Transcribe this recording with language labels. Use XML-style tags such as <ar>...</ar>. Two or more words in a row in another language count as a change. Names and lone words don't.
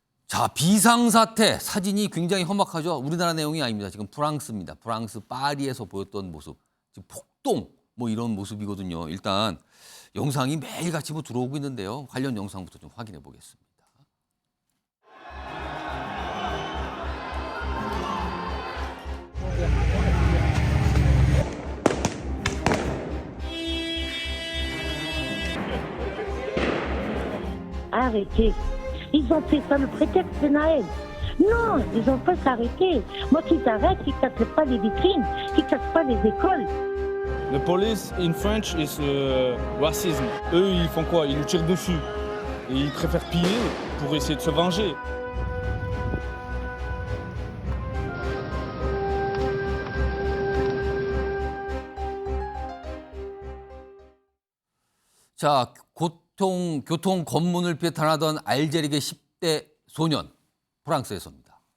<ko>자, 비상사태 사진이 굉장히 험악하죠. 우리나라 내용이 아닙니다. 지금 프랑스입니다. 프랑스 파리에서 보였던 모습. 지금 폭동 뭐 이런 모습이거든요. 일단 영상이 매일같이 뭐 들어오고 있는데요. 관련 영상부터 좀 확인해 보겠습니다.</ko> <fr>Arrêtez. Ils ont fait ça le prétexte de Naël. Non, ils ont pas s'arrêter. Moi, qu'ils arrêtent, qu'ils cassent pas les vitrines, qu'ils cassent pas les écoles.</fr> <en>The police in French is racism.</en> <fr>Eux, ils font quoi? Ils nous tirent dessus. Et ils préfèrent piller pour essayer de se venger.</fr> <ko>자, 교통 검문을 비롯하던 알제리계 10대 소년 프랑스에서입니다.</ko>